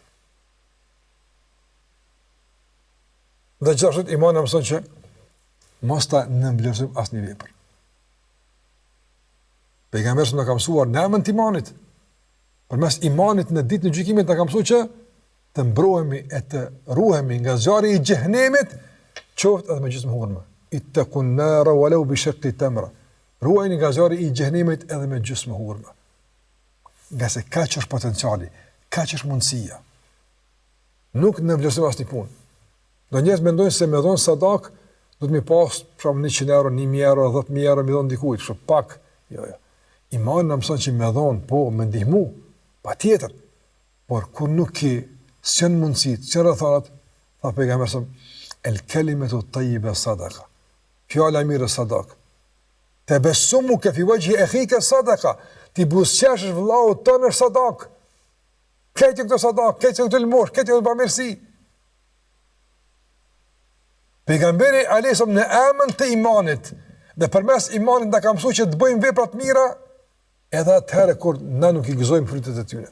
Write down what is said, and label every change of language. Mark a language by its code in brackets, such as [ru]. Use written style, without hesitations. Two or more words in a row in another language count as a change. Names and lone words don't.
[sq] Dhe gjithashtu imani na mëson që mos ta nënvlerësojmë asnjë vepër. Pejgamberi na ka mësuar në emën e imanit. Përmes imanit në ditën e gjykimit na ka mësuar që të mbrohemi e të ruhemi nga zjarri i xhenemit, qoftë edhe me gjysmë hurme. [ar] اتقوا النار ولو بشق تمرة. [sq] Ruajeni nga zjarri i xhenemit edhe me gjysmë hurme. Nga se kaq është potenciali, kaq është mundësia. Nuk nënvlerësojmë asnjë punë. Do njerëz mendojnë se me dhon sadak do të më pas për 100 euro, 1000 euro, 10000 euro më dhon dikujt, kështu pak. Jo. Imani na mëson që me dhon, po me ndihmu, patjetër. Por kur nuk ke s'janë mundësit, s'janë rrethanat, tha pejgamberi [ar] الكلمة الطيبة صدقة. [sq] Fjala mirë sadak. [ar] تبسمك في وجه أخيك صدقة. [sq] Ti buzëqesh vëllau tonë sadak. Këtë këto sadak, këtë këto lëmosh, këtë këto bamirësi. Pejgamberi alayhissalam në emën të imanit dhe përmes imanit na ka mësuar që të bëjmë vepra të mira edhe atëherë kur na nuk I gëzojmë frytet e tyre.